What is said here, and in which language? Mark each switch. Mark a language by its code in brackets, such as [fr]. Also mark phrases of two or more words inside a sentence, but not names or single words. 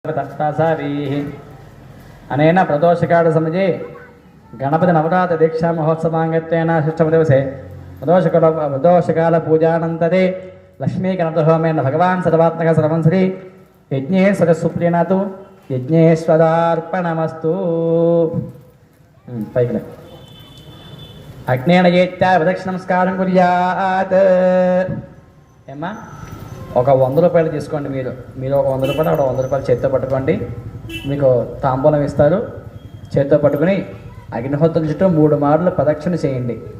[sa] अनेन प्रदोषकाल समये गणपति नवरात्र दीक्षा महोत्सवांगत्वेन षष्ठम दिवसे प्रदोषकाल पूजानन्तरे लक्ष्मी गणपतिहोमेन भगवान् सर्वात्मक सर्वंश्री यज्ञेश्वर सुप्रीणातु यज्ञेश्वरार्पणमस्तु। अग्नेन येत्या प्रदक्षिणमस्कारं कुर्यात्। [te] ఏమా ఒక 100 రూపాయలు తీసుకోండి, మీరు ఒక 100 రూపాయలు అక్కడ 100 రూపాయలు చేతితో పట్టుకోండి, మీకు తాంబూలం ఇస్తారు. చేతితో పట్టుకుని అగ్నిహోత్రం చుట్టూ 3 మార్లు ప్రదక్షిణ చేయండి.